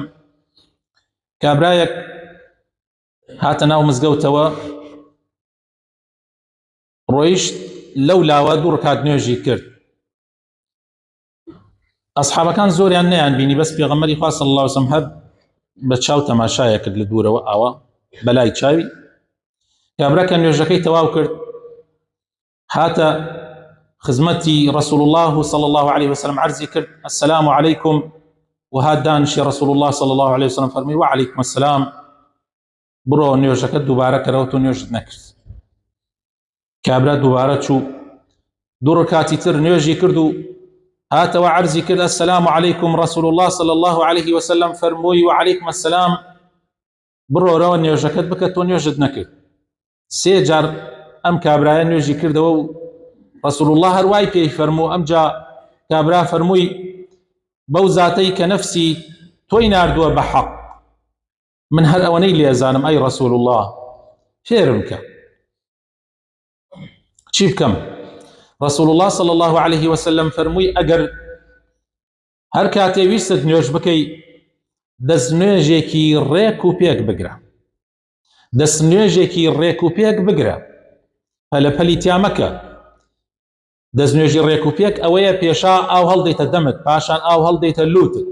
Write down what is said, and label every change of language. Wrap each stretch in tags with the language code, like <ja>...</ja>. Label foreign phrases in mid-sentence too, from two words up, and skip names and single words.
<ckb>کابرایەک هاتە ناو مزگەوتەوە، ڕۆیشت لەو لاوە دوو ڕکات نوێژی کرد. ئەسحابەکان زۆریان نەیان بینی، بەس پێغەمبەری خوا</ckb> <ar>صلی الله عليه وسلم</ar> <ckb>هەر بە چاو تەماشایە کرد لە دوورەوە ئاوا بەلای چاوی. کابراکە نوێژەکەی تەواو کرد، هاتە خزمەتی</ckb> <ar>رسول الله صلی الله عليه وسلم</ar> <ckb>عرضی کرد</ckb> <ar>السلام علیکم،</ar> <ckb>و هات دانشی</ckb> <ar>رسول الله صلی الله عليه وسلم</ar> <ckb>فەرمی</ckb> <ar>وعلیکم السلام،</ar> <ckb>بڕۆ نوێژەکەت دووبارە کەرەوە تۆ نوێژت نەکرد. کابرا دووبارە چوو، دوو ڕکاتی تر نوێژی کرد و هاتەوە عرضی کرد</ckb> <ar>السلام علیکم، رسول الله صلی الله عليه وسلم</ar> <ckb>فەرمووی</ckb> <ar>وعلیکم السلام،</ar> <ckb>بڕۆرەوە نوێژەکەت بکە تۆ نوێژت نەکرد. سێ جار ئەم کابرایە نوێژی کردەوە و</ckb> <ar>رسول الله</ar> <ckb>هەروای پێی فەرموو. ئەمجا کابرا فەرمووی بەو زاتەی کە نەفسی تۆی ناردووە بە حەق، من هەر ئەوەنەی لێزانم ئەی</ckb> <ar>رسول الله،</ar> <ckb>فێرم کە چی بکەم؟</ckb> <ar>رسول الله صلی الله عليه وسلم</ar> <ckb>فەرمووی ئەگەر هەر کاتێ ویستت نوێژ بکەی دەست نوێژێکی ڕێک و پێک بگرە، دەست نوێژێکی ڕێک و پێک بگرە، پەلەپەلی تیا مەکە. دەست نوێژی ڕێک و پێک ئەوەیە پێشا ئاو هەڵدەیتە دەمت، پاشان ئاو هەڵدەیتە لوتت.</ckb>